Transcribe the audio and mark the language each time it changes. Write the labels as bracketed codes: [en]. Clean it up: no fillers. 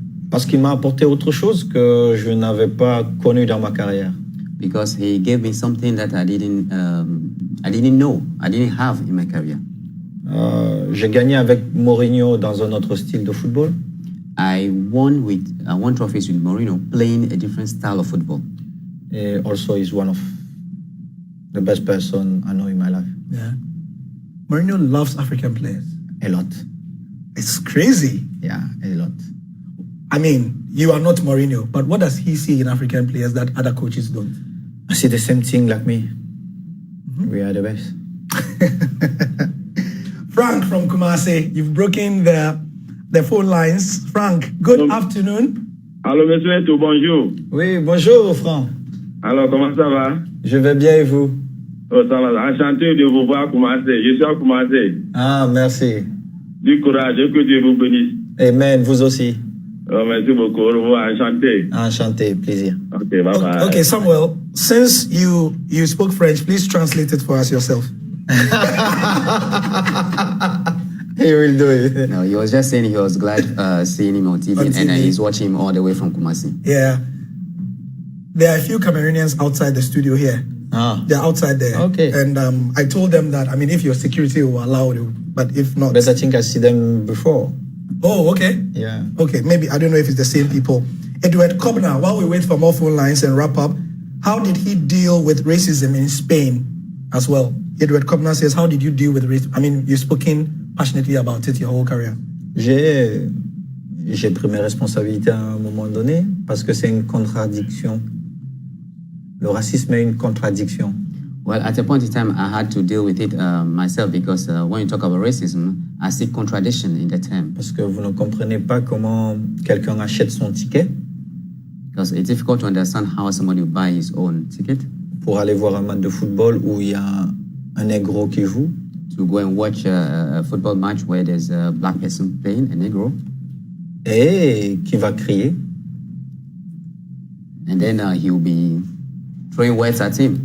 [fr] Parce qu'il m'a apporté autre chose que je n'avais pas connu dans ma carrière. [en] Because he gave me something that I didn't know, I didn't have in my career. [fr] J'ai gagné avec Mourinho dans un autre style de football. [en] I won trophies with Mourinho playing a different style of football. And also he's one of the best person I know in my life. Yeah. Mourinho loves African players. A lot. It's crazy. Yeah, a lot. I mean, you are not Mourinho, but what does he see in African players that other coaches don't? I see the same thing like me. Mm-hmm. We are the best. Frank from Kumasi, you've broken the phone lines. Frank, good afternoon. [fr] Allô, monsieur Eto'o, bonjour. Oui, bonjour, Franck. Alors, comment ça va? Je vais bien et vous? Oh, ça va. Enchanté de vous voir commencer. Je suis à commencer. Ah, merci. Du courage et que Dieu vous bénisse. Amen, vous aussi. Oh, merci beaucoup. Au revoir. Enchanté. Enchanté, plaisir. [en] Ok, bye bye. Okay, Samuel, since you spoke French, please translate it for us yourself. He will do it. No, he was just saying he was glad seeing him on TV, and he's watching him all the way from Kumasi. Yeah. There are a few Cameroonians outside the studio here. Ah. They're outside there. Okay. And I told them that, I mean, if your security will allow it, but if not. But I think I see them before. Oh, okay. Yeah. Okay, maybe, I don't know if it's the same people. Edward Kobna, while we wait for more phone lines and wrap up, how did he deal with racism in Spain as well? Edward Kobna says, how did you deal with racism? I mean, you've spoken passionately about it your whole career. [fr] J'ai pris mes responsabilités à un moment donné parce que c'est une contradiction. Le racisme est une contradiction. [en] Well, at a point in time, I had to deal with it myself because when you talk about racism, I see contradiction in the term. [fr] Parce que vous ne comprenez pas comment quelqu'un achète son ticket [en] Because it's difficult to understand how somebody will buy his own ticket [fr] pour aller voir un match de football où il y a un négro qui joue [en] to go and watch a football match where there's a black person playing, a Negro, [fr] et qui va crier. [en] and then he will be throwing words at him.